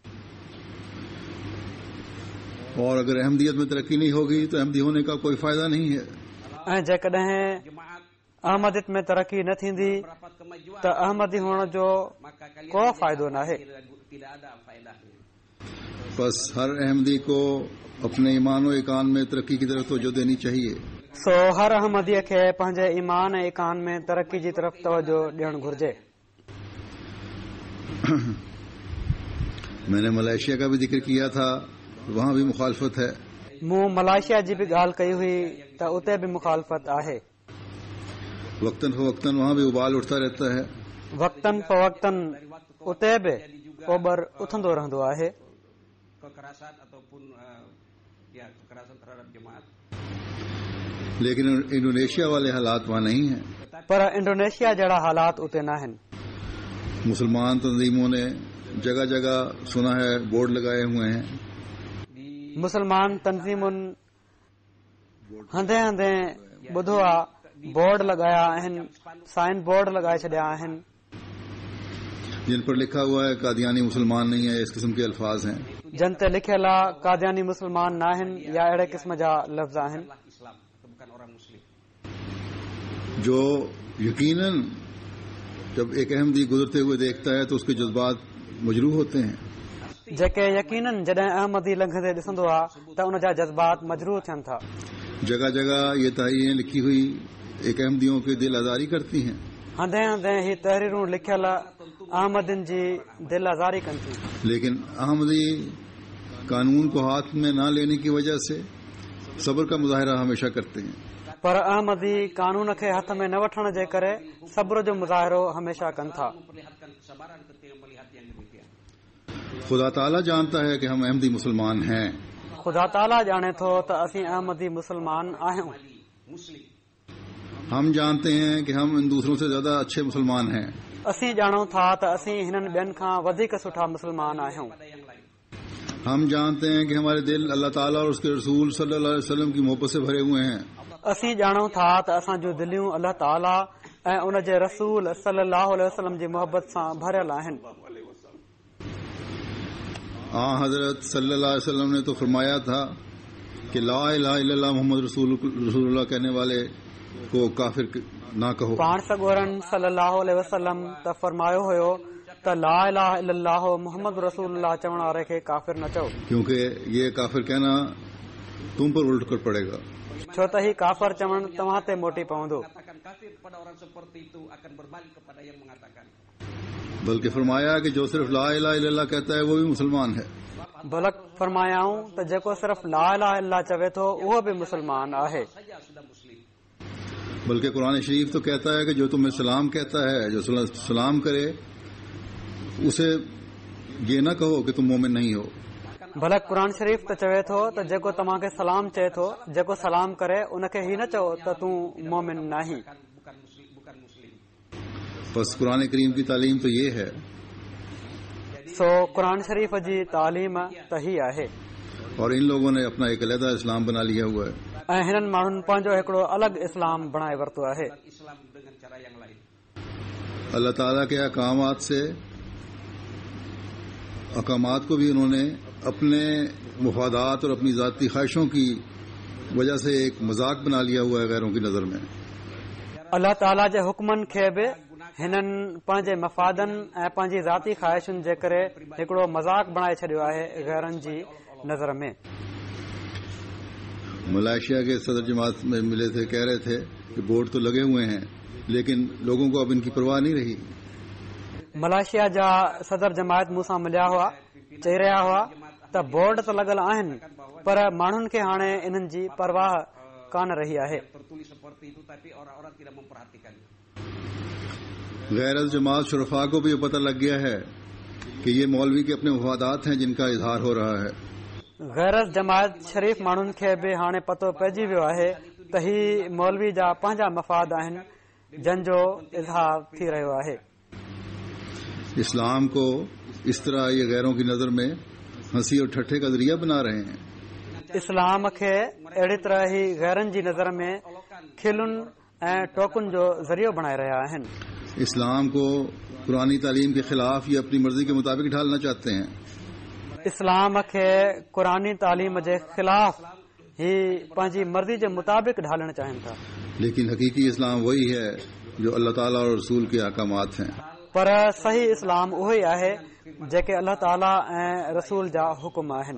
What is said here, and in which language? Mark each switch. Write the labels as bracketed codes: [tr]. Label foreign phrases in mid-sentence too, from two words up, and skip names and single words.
[ur] اور اگر احمدیت میں ترقی نہیں ہوگی تو احمدی ہونے کا کوئی فائدہ نہیں ہے. [sd] ऐं जेकॾहिं अहमदियत में तरक्की न थींदी त अहमदी हुअण जो को फ़ाइदो न आहे। [ur] بس ہر احمدی کو اپنے ایمان اور ایقان میں ترقی کی طرف توجہ دینی چاہیے. [sd] सो हर अहमदीअ खे पंहिंजे ईमान ऐं ईकान में तरक्की जी तरफ़ तवज्जो ॾियणु घुर्जे। [ur] میں نے ملیشیا کا بھی ذکر کیا تھا، وہاں بھی مخالفت ہے. [sd] मूं मलेशिया जी बि ॻाल्हि कई हुई त उते बि मुखालफ़त आहे। [ur] وقتاً فوقتاً وہاں بھی ابال اٹھتا رہتا ہے. [sd] वक्तन फ़वक्तन उते बि ओभर उथंदो रहंदो आहे। [ur] لیکن انڈونیشیا والے حالات وہاں نہیں ہیں. [sd] पर इंडोनेशिया जहिड़ा हालात उते न आहिनि। [ur] مسلمان تنظیموں نے جگہ جگہ سنا ہے بورڈ لگائے ہوئے ہیں. [sd] मुसलमान तंज़ीमुनि हंधे हंधे ॿुधो आहे बोर्ड लॻाया आहिनि, साइन बोर्ड लॻाए छॾिया आहिनि [ur] جن پر لکھا ہوا ہے قادیانی مسلمان نہیں ہے، اس قسم کے الفاظ ہیں. [sd] जिन ते लिखियल आहे कादियानी मुसलमान न आहिनि या अहिड़े क़िस्म जा लफ़्ज़ आहिनि [ur] جو یقیناً جب ایک احمدی گزرتے ہوئے دیکھتا ہے تو اس کے جذبات مجروح ہوتے ہیں. [sd] जेके यकीनन जॾहिं अहमदी लंघंदे ॾिसंदो आहे त उन जा जज़्बात मजरूह थियनि था। [ur] جگہ جگہ یہ تحریریں لکھی ہوئی ایک احمدیوں کی دل آزاری کرتی ہیں. [sd] हंधे हंधे ही तहरीरूं लिखियल अहमदियुनि जी दिल आज़ारी कनि थियूं। [ur] لیکن احمدی قانون کو ہاتھ میں نہ لینے کی وجہ سے صبر کا مظاہرہ ہمیشہ کرتے ہیں. [sd] पर अहमदी कानून खे हथ में न वठण जे करे सब्र जो मुज़ाहिरो हमेशा कनि था। [ur] خدا تعالیٰ جانتا ہے کہ ہم احمدی مسلمان ہیں. [sd] खुदा ताला ॼाणे थो त असीं अहमदी मुसलमान आहियूं। [ur] ہم جانتے ہیں کہ ہم ان دوسروں سے زیادہ اچھے مسلمان ہیں. [sd] असीं ॼाणूं था त असीं हिननि ॿियनि खां वधीक सुठा मुसलमान आहियूं। [ur] ہم جانتے ہیں کہ ہمارے دل اللہ تعالیٰ اور اس کے رسول [ar] صلى الله عليه وسلم [ur] کی محبت سے بھرے ہوئے ہیں. [sd] असीं ॼाणूं था त असां जूं दिलियूं अल्लाह ताला ऐं उन जे रसूल [ar] صلى الله عليه وسلم [sd] जी मोहब्बत सां भरियल आहिनि। [ur] हजरत [ar] صلى الله عليه وسلم [ur] نے تو فرمایا تھا کہ [ar] لا إله إلا الله محمد رسول الله [ur] کہنے والے کو کافر نہ کہو. [sd] पाण सॻोरन [ar] صلى الله عليه وسلم [sd] त फरमायो हुयो त [ar] لا إله إلا الله محمد رسول الله [sd] चवण वारे खे काफिर न चओ, [ur] کیونکہ یہ کافر کہنا تم پر الٹ کر پڑے گا. [sd] छो त ही काफिर चवण तव्हां ते मोटी पवंदो। [ur] بلکہ فرمایا کہ جو صرف [ar] لا إله إلا الله [ur] کہتا ہے وہ بھی مسلمان ہے. [sd] बलक फरमायाऊं त जेको सिर्फ [ar] لا إله إلا الله [sd] चवे थो उहो बि मुसलमान आहे। [ur] بلکہ قرآن شریف تو کہتا ہے کہ جو تمہیں سلام کہتا ہے، جو سلام کرے، اسے یہ نہ کہو کہ تم مومن نہیں ہو. [sd] भला क़ुरान शरीफ़ त चवे थो त जेको तव्हांखे सलाम चए थो, जेको सलाम करे उनखे ही न चओ त तूं मोमिन नाहीं। [ur] بس قرآن کریم کی تعلیم تو یہ ہے. [sd] सो क़ुरान शरीफ़ जी तालीम त ही आहे। [ur] اور ان لوگوں نے اپنا ایک علیحدہ اسلام بنا لیا ہوا ہے [sd] ऐं हिननि माण्हुनि पंहिंजो हिकिड़ो अलॻि इस्लाम बणाए वरितो आहे। [ur] اللہ تعالیٰ کے احکامات سے احکامات کو بھی انہوں نے اپنے مفادات اور اپنی ذاتی خواہشوں کی وجہ سے ایک مذاق بنا لیا ہوا ہے غیروں کی نظر میں. [sd] अल्लाह ताला जे हुक्मनि खे बि हिननि पंहिंजे मफ़ादनि ऐं पंहिंजी ज़ाती ख्वाहिशुनि जे करे हिकिड़ो मज़ाक बणाए छॾियो आहे गैरनि जी नज़र में। [ur] ملیشیا کے صدر جماعت میں ملے تھے، کہہ رہے تھے کہ بورڈ تو لگے ہوئے ہیں لیکن لوگوں کو اب ان کی پرواہ نہیں رہی. [sd] मलेशिया जा सदर जमायत मूंसां मिलिया हुआ, चई रहिया हुआ त बोर्ड त लॻल आहिनि पर माण्हुनि खे हाणे इन्हनि जी परवाह कान रही आहे। [ur] غیرت جماعت شرفاء کو بھی پتا لگ گیا ہے کہ یہ مولوی کے اپنے مفادات ہیں جن کا اظہار ہو رہا ہے. [sd] गैरत जमायत शरीफ़ माण्हुनि खे बि हाणे पतो पइजी वियो आहे त ही मौलवी जा पंहिंजा मफ़ाद आहिनि जंहिंजो इज़हार थी रहियो आहे। [ur] اسلام کو اس طرح یہ غیروں کی نظر میں ہنسی اور ٹھٹھے کا ذریعہ بنا رہے ہیں. [sd] इस्लाम खे अहिड़ी तरह ही गैरनि जी नज़र में खिलुनि ऐं टोकुनि जो ज़रियो बणाए रहिया आहिनि। [ur] اسلام کو پرانی تعلیم کے خلاف یہ اپنی مرضی کے مطابق ڈھالنا چاہتے ہیں. [sd] इस्लाम खे क़ुरानी तालीम जे ख़िलाफ़ ही पंहिंजी मर्ज़ी जे मुताबिक़ ढालण चाहिनि था। [ur] لیکن حقیقی اسلام وہی ہے جو اللہ تعالیٰ اور رسول کے احکامات ہیں. [sd] पर सही इस्लाम उहो ई आहे जेके अल्लाह ताला ऐं रसूल जा हुकुम आहिनि।